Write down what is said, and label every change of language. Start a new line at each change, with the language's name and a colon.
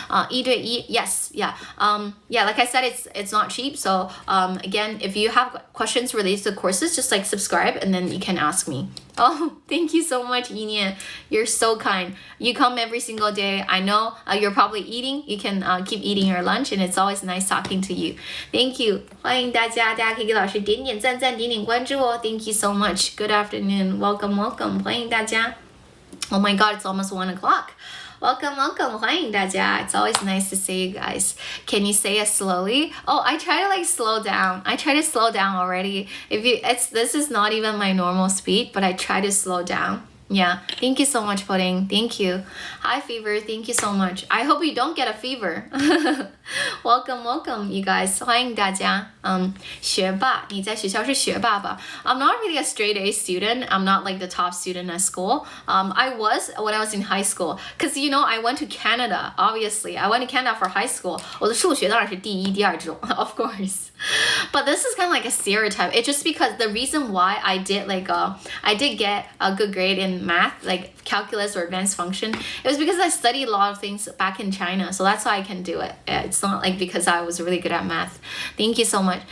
Chinese: 一对一,
English: yes, yeah. Yeah, like I said, it's not cheap. So again, if you have questions related to the courses, just like subscribe and then you can ask me. Oh, thank you so much, Yinian. You're so kind. You come every single day. I know you're probably eating. You can keep eating your lunch, and it's always nice talking to you. Thank you.
Chinese: 欢迎大家可以给老师点点赞，点点关注哦。
English: Thank you so much. Good afternoon. Welcome.
Chinese: 欢迎大家.
English: Oh my God, it's almost 1 o'clock. welcome
Chinese: 欢迎大家
English: It's always nice to see you guys. Can you say it slowly? Oh, I try to slow down. I try to slow down already. This is not even my normal speed, but I try to slow down. Yeah, thank you so much, Pudding. Thank you. Hi, Fever. Thank you so much. I hope you don't get a fever. welcome, you guys.
Chinese: 欢迎大家。学霸，你在学校是学霸吧？
English: I'm not really a straight A student. I'm not like the top student at school. I was when I was in high school. Cause I went to Canada. Obviously, I went to Canada for high school.
Chinese: 我的数学当然是第一、第二这种
English: of course. But this is kind of like a stereotype. It's just because the reason why I did get a good grade in math, like calculus or advanced function, it was because I studied a lot of things back in China. So that's why I can do it. It's not like because I was really good at math. Thank you so much.